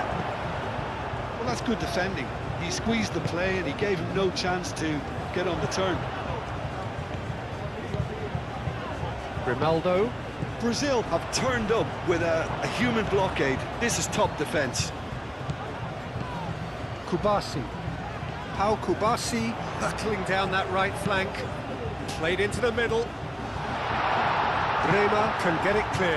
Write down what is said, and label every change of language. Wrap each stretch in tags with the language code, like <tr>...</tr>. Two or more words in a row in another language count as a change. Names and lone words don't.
<en>Well, that's good defending. He squeezed the play and he gave him no chance to get on the turn. Grimaldo. Brazil have turned up with a human blockade. This is top defence. Kubasi. Pau Kubasi hurtling down that right flank. Played into the middle. Bremer can get it clear.</en>